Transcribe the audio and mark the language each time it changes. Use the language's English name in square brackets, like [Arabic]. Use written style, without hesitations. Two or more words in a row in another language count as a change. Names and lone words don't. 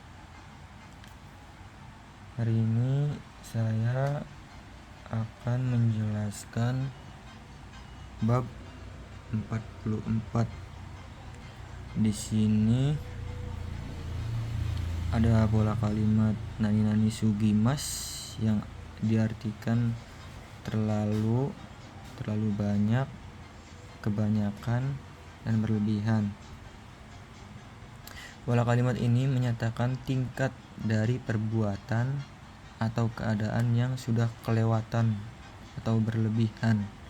[Indonesian] Hari ini saya akan menjelaskan bab 44. Di sini ada pola kalimat [Japanese] nani-nani sugimas [Indonesian] yang diartikan terlalu banyak, kebanyakan, dan berlebihan. Pola kalimat ini menyatakan tingkat dari perbuatan atau keadaan yang sudah kelewatan atau berlebihan.